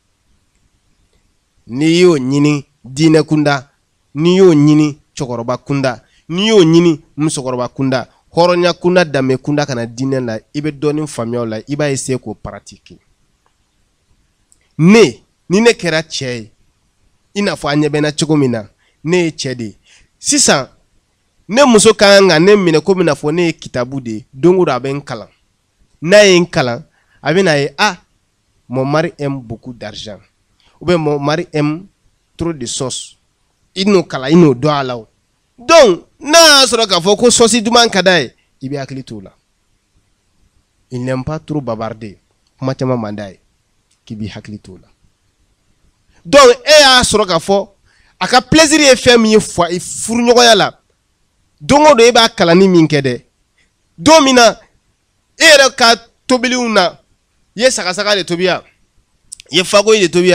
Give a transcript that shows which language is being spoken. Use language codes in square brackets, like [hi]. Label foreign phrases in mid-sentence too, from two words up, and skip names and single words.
[bm] n'i y'o ɲini diinɛ kunda n'i y'o ɲini cɛkɔrɔba kunda n'i y'o ɲini musokɔrɔba kunda hɔrɔnya kunda danbe kunda kana diinɛ la i bɛ dɔɔnin faamuya o la i b'a essayer k'o pratiquer ni ne kɛra cɛ ye i n'a fɔ a ɲɛ bɛ n na cogo min na ne ye cɛ de ye sisan ne muso ka kan ka ne minɛ komi n'a fɔ ne ye kitabu de ye don o don a bɛ n kalan n'a ye n kalan a bɛ na ye [fr] mon mari aime beaucoup d'argent ou bien mon mari aime trop de sauce [bm] i n'o kalan i n'o dɔn a la o donc n'a y'a sɔrɔ k'a fɔ ko sauce duman ka d'a ye i bɛ hakili t'o la [fr] il n'aime pas trop bavarder [bm] kuma caman man d'a ye k'i b'i hakili t'o la donc e y'a sɔrɔ k'a fɔ a ka plaisir ye fɛn min ye furuɲɔgɔnya la don o don e b'a kalanni min kɛ dɛ don min na e yɛrɛ ka tobiliw na i ye sagasaga de tobi yan i ye fagoyi de tobi